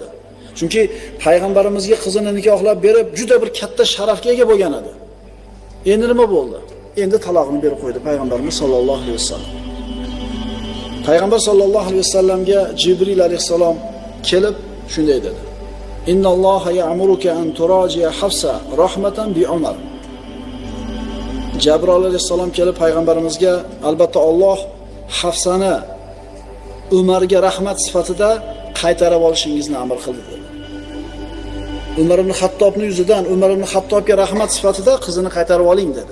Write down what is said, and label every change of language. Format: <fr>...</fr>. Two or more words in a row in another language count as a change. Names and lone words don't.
<uz>Chunki payg'ambarimizga qizini nikohlab berib, juda bir katta sharafga ega bo'lgan edi. Endi nima bo'ldi? Endi taloqni berib qo'ydi payg'ambarimiz</uz> <ar>صلى الله عليه وسلم.</ar> <uz>Payg'ambar</uz> <ar>صلى الله عليه وسلم</ar> <uz>Jibril alayhisalom kelib shunday dedi:</uz> <ar>إن الله يأمرك أن تراجع حفصة رحمة بعمر.</ar> <uz>Jabroil alayhisalom kelib payg'ambarimizga albatta Alloh Hafsani Umarga rahmat sifatida qaytarib olishingizni amr qildi dedi. Umar ibn Xattobning yuzidan Umar ibn Xattobga rahmat sifatida qizini qaytarib oling dedi.</uz>